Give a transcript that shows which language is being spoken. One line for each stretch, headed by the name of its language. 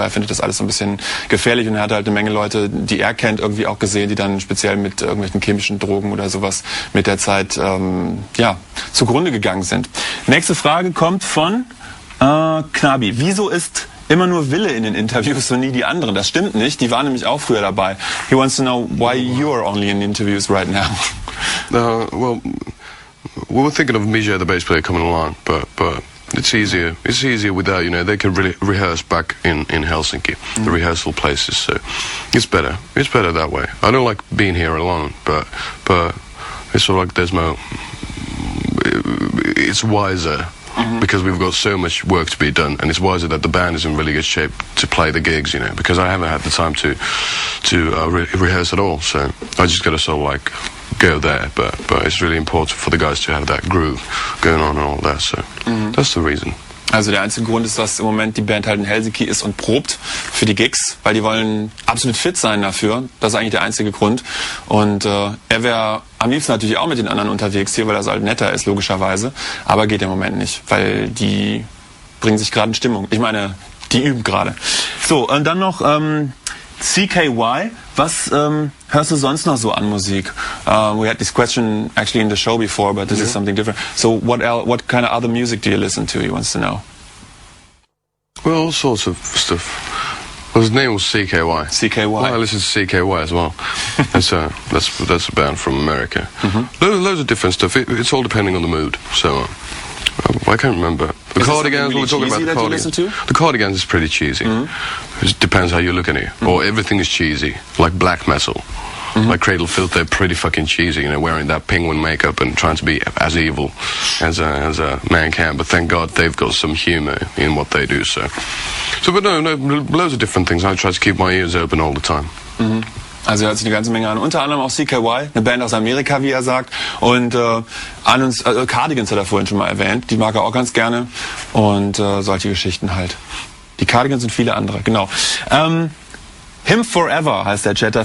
German: Er findet das alles so ein bisschen gefährlich, und er hat halt eine Menge Leute, die er kennt, irgendwie auch gesehen, die dann speziell mit irgendwelchen chemischen Drogen oder sowas mit der Zeit zugrunde gegangen sind. Nächste Frage kommt von Knabi. Wieso ist immer nur Ville in den Interviews und nie die anderen? Das stimmt nicht, die waren nämlich auch früher dabei.
English: He wants to know why you're only in interviews right now. Well, we were thinking of Misha, the bass player, coming along, but it's easier. It's easier without, they can really rehearse back in Helsinki, the rehearsal places. So it's better. It's better that way. I don't like being here alone, but it's sort of like there's more. It's wiser because we've got so much work to be done, and it's wiser that the band is in really good shape to play the gigs, you know, because I haven't had the time to rehearse at all, so I just got to sort of like go there, but it's really important for the guys to have that groove going on and all that, so that's the reason.
German: Also der einzige Grund ist, dass im Moment die Band halt in Helsinki ist und probt für die Gigs, weil die wollen absolut fit sein dafür. Das ist eigentlich der einzige Grund. Und er wäre am liebsten natürlich auch mit den anderen unterwegs hier, weil das halt netter ist, logischerweise. Aber geht im Moment nicht, weil die bringen sich gerade in Stimmung. Ich meine, die üben gerade. So, und dann noch CKY. Was hörst du sonst noch so an Musik?
English: We had this question actually in the show before, but this is something different. So what kind of other music do you listen to? He wants to know. Well, all sorts of stuff. Well, his name was CKY. CKY. Well, I listen to CKY as well. That's a band from America. Loads of different stuff. It's all depending on the mood. So I can't remember. The Cardigans. Really we're talking about the Cardigans. The Cardigans is pretty cheesy. It depends how you look at it. Or everything is cheesy, like black metal. Like Cradle Filth, they're pretty fucking cheesy, you know, wearing that penguin makeup and trying to be as evil as a man can. But thank God they've got some humour in what they do. But no, loads of different things. I try to keep my ears open all the time.
German: Also er hört sich eine ganze Menge an. Unter anderem auch CKY, eine Band aus Amerika, wie er sagt. Und Cardigans hat er vorhin schon mal erwähnt. Die mag er auch ganz gerne. Und solche Geschichten halt. Die Cardigans und viele andere, genau. Him Forever heißt der Chatter.